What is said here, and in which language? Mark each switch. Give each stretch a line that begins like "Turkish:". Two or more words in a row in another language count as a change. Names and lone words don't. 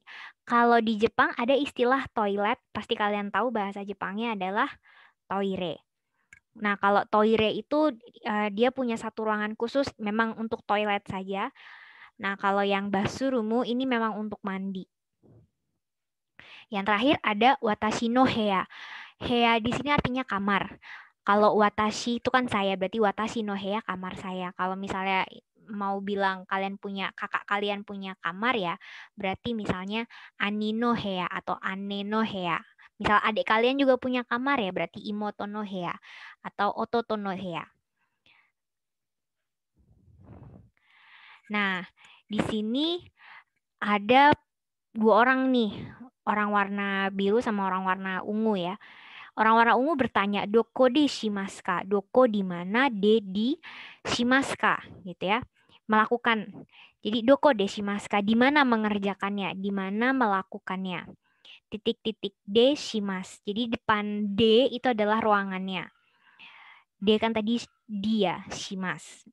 Indonesian: Kalau di Jepang ada istilah toilet, pasti kalian tahu bahasa Jepangnya adalah toire. Nah, kalau toire itu dia punya satu ruangan khusus memang untuk toilet saja. Nah, kalau yang basurumu ini memang untuk mandi. Yang terakhir ada
Japanese: 私の部屋.
Indonesian: Heya di sini artinya kamar. Kalau watashi itu kan saya, berarti
Japanese: 私の部屋
Indonesian: kamar saya. Kalau misalnya mau bilang kakak kalian punya kamar ya, berarti misalnya
Japanese: 兄の部屋
Indonesian: atau
Japanese: 姉の部屋.
Indonesian: Misal adik kalian juga punya kamar ya, berarti
Japanese: 妹の部屋
Indonesian: atau
Japanese: 弟の部屋.
Indonesian: Nah, di sini ada dua orang nih, orang warna biru sama orang warna ungu ya. Orang warna ungu bertanya,
Japanese: どこでしますか? Doko
Indonesian: di mana,
Japanese: de di しますか?
Indonesian: Gitu ya. melakukan. Jadi
Japanese: どこでしますか,
Indonesian: di mana mengerjakannya, di mana melakukannya. Titik-titik deshimasu. Jadi depan D itu adalah ruangannya. D kan tadi dia, shimasu.